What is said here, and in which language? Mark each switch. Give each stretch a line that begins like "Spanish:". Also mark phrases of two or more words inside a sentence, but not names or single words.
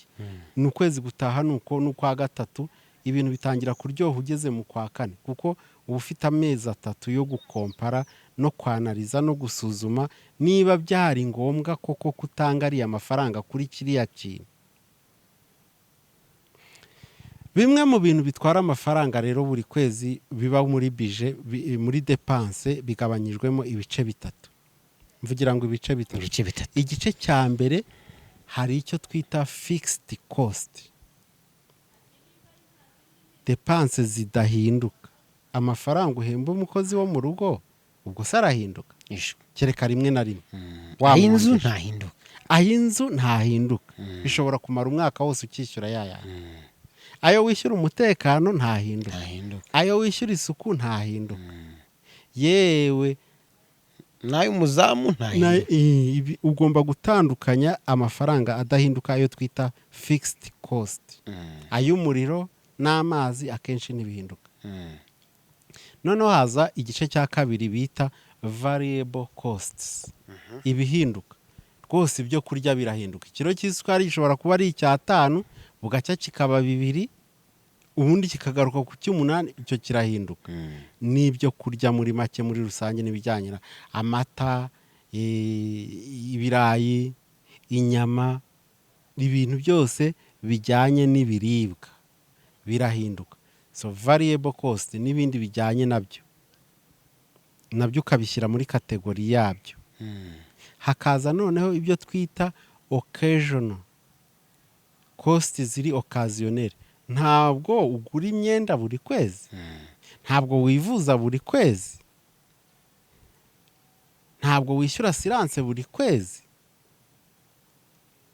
Kinyarwanda: Ni ukwezi gutaha nuko n'ukwa 3 ibintu bitangira kuryoha ugeze mu kwa 4, kuko uba ufite amezi 3 yo gukompara no kwanariza no gusuzuma niba byari ngombwa koko kutanga ari amafaranga kuri kiriya kintu. Bimwe mu bintu bitwara amafaranga rero buri kwezi biba muri budget, muri depense, bigabanyijwemo ibice 3. Mvugira ngo ibice 3. Igice cya mbere hari icyo twita
English: fixed cost,
Kinyarwanda: depense zidahinduka. Amafaranga uhemba umukozi wo mu rugo ubwo sarahinduka, kereka rimwe na rimwe. Inzu ntahinduka. Inzu ntahinduka, bishobora kumara umwaka wose ukishyura yaya. Ayo wishyura umutekano ntahinduka, ayo wishyura isuku ntahinduka, yewe nayo umuzamu ntahinduka. Ugomba gutandukanya amafaranga adahinduka, ayo twita
English: fixed cost.
Kinyarwanda: Ay'umuriro n'amazi akenshi ntibihinduka. Noneho haza igice cya kabiri bita
English: variable costs.
Kinyarwanda: Ibihinduka rwose, ibyo kurya birahinduka. Ikiro cy'isukari gishobora kuba ari 5, bugacya kikaba 2, ubundi kikagaruka ku 8, icyo kirahinduka. N'ibyo kurya muri make muri rusange n'ibijyanye na amata, ibirayi, inyama, ibintu byose bijyanye n'ibiribwa birahinduka. So
English: variable cost
Kinyarwanda: n'ibindi bijyanye nabyo ukabishyira muri kategori yabyo. Hakaza noneho ibyo twita
English: occasional cost,
Kinyarwanda: ziri occasionnel. Ntabwo ugura imyenda buri kwezi, ntabwo wivuza buri kwezi, ntabwo wishyura assurance buri kwezi.